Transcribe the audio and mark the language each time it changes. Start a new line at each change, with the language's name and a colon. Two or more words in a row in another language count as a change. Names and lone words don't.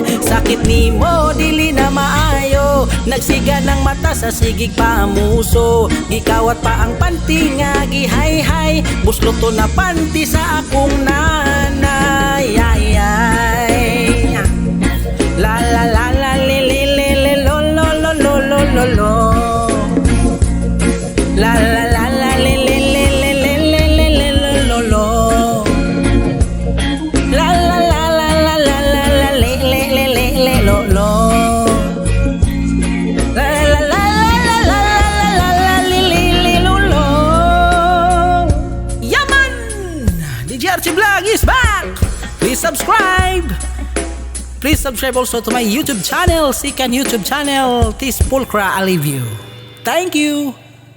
Cebuano: Sakit nimo dili na maayo, nagsiga ng mata sa sigig pamuso. Gikawat pa ang panty nga gihay-hay, buslot to na panty sa akong nanay. Ay, ay. La la la la li li li li lo lo lo lo lo lo lo. La la la la li li li li li li li li lo lo lo. La la la la la la la la li li li li li lo lo. La la la la la la la la li li li lo lo.
English: Yaman! DJ Archie Vlog is back! Please subscribe! Please subscribe also to my YouTube channel, second YouTube channel, Tis Pulcra Alivio. Thank you!